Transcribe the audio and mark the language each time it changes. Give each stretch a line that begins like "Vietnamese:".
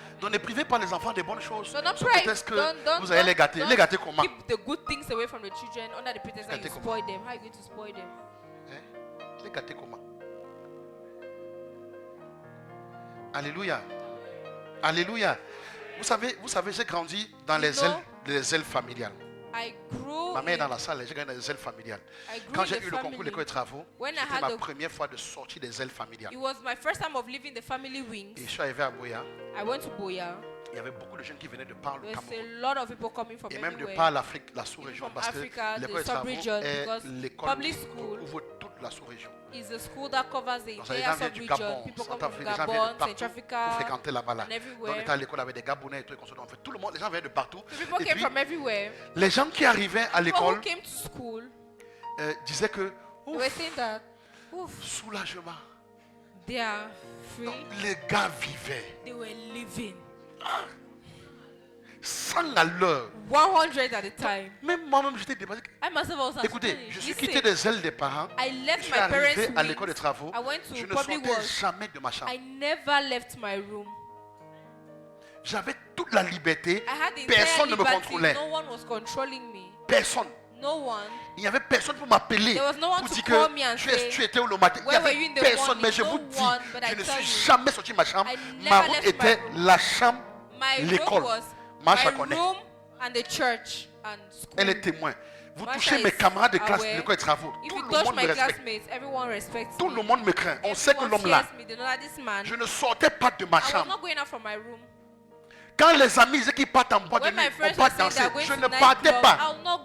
French: Donc ne privez pas les enfants des bonnes choses. Peut-être que vous allez les gâter. Les gâter comment?
English: Keep the good things away from the children under the pretense that you spoil them. How are you going to spoil them?
French: Les gâter comment? Alléluia. Alléluia. Vous savez, j'ai grandi dans les ailes familiales. Ma mère est dans la salle, j'ai gagné des ailes familiales. Quand j'ai eu le concours d'école de travaux, c'était ma première fois de sortir des ailes familiales.
English: It was my first time of leaving the family wings.
French: Et je suis arrivé à Boya.
English: I went to Boya.
French: Il y avait beaucoup de jeunes qui venaient de par le Cameroun.
English: A lot of people coming from
French: et même
English: everywhere.
French: de par l'Afrique, la sous-région, parce que l'école de travaux est l'école qui couvre toute la sous-région.
English: Is a school that covers the entire sub-region. People come from Gabon, Central Africa,
French: pour fréquenter là-bas.
English: and everywhere.
French: Donc on était à l'école avec des Gabonais et tout, tout le monde, les gens venaient de partout.
English: So people came from everywhere.
French: Les gens qui arrivaient à l'école
English: came to school
French: disaient que
English: they were saying that,
French: soulagement.
English: They are free.
French: Donc, les gars vivaient.
English: They were living.
French: 100 à l'heure.
English: 100 at a time.
French: Même moi-même, j'étais dépassé. Écoutez, je suis quitté des ailes des parents. Je suis arrivé à l'école de travaux. Je ne sortais jamais de ma chambre.
English: I never left my room.
French: J'avais toute la liberté. Personne ne me contrôlait.
English: No one was controlling me.
French: Personne.
English: No one.
French: Il n'y avait personne pour m'appeler. Pour dire que tu étais où le matin. Il n'y avait personne. Mais je vous dis, je ne suis jamais sorti de ma chambre. Ma route était la chambre, l'école.
English: My room and the church and school.
French: Elle est témoin. Vous touchez mes camarades de classe de l'école de travaux. Tout le monde me respecte. Tout le monde me craint. On sait que l'homme là. Je ne sortais pas de ma chambre. Quand les amis disaient qu'ils partent en boîte de nuit, on part danser. Je ne partais pas.